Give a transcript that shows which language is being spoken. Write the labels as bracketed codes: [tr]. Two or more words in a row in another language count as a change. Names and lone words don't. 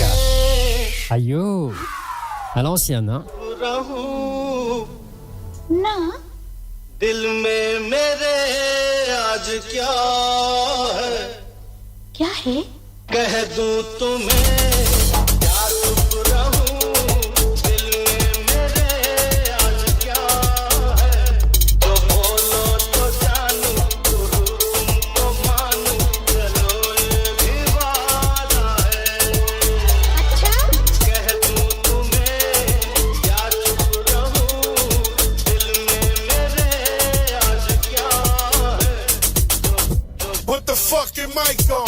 [fr] Aïe, oh. À l'ancienne, hein. [hi] ना दिल में मेरे आज क्या है क्या है कह दूं तुम्हें क्या चुप रहूं दिल में मेरे आज क्या है जो बोलो तो जानूं तुमको मानूं चलो ये भी वादा है अच्छा कह दूं तुम्हें क्या चुप रहूं दिल में मेरे आज क्या है [en] Put the fucking mic on.